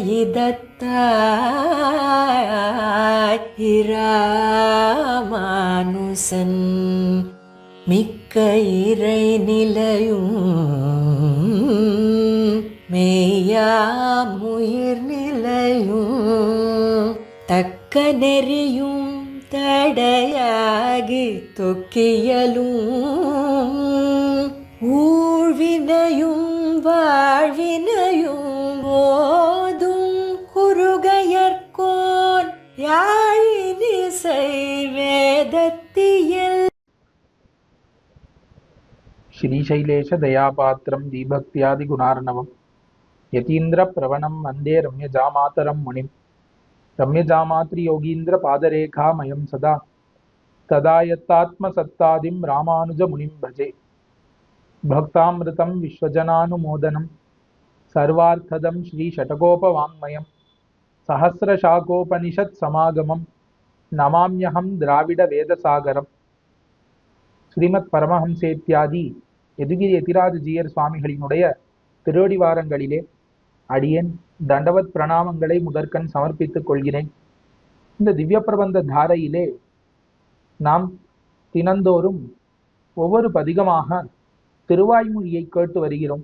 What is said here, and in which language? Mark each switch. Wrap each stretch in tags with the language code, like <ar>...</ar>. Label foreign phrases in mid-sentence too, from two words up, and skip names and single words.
<ta>இதத்தாய் இராமானுசன் மிக்க இறை நிலையும் மெய்யாமுயிர் நிலையும் தக்க நெறியும் தடையாகி தொக்கியலும் ஊழ்வினையும் வாழ்வினையும் ஓதும் குருகையர்கோன் யாழினிசை வேதத்தியல்.</ta> <sa>श्रीशैलेश दयापात्रं दीभक्त्यादि गुणार्णवं यतीन्द्र प्रवणं वन्दे रम्यजामातरं मुनिं रम्यजामात्रि योगीन्द्र पादरेखामयं सदा तदा यत्तात्मसत्तादिं रामानुजमुनिं भजे. भक्तामृतं विश्वजनानुमोदनं सर्वार्थदं श्रीषट्कोपवाङ्मयं सहस्रशाखोपनिषत्समागमं नमाम्यहं द्राविडवेदसागरम्.</sa> <ta>ஸ்ரீமத் பரமஹம்சேத்யாதி யதுகிரி யதிராஜ ஜீயர் சுவாமிகளினுடைய திருவடிவாரங்களிலே அடியேன் தண்டவத் பிரணாமங்களை முதற்கண் சமர்ப்பித்துக் கொள்கிறேன். இந்த திவ்ய பிரபந்த தாரையிலே நாம் தினந்தோறும் ஒவ்வொரு பதிகமாக திருவாய்மொழியை கேட்டு வருகிறோம்.</ta>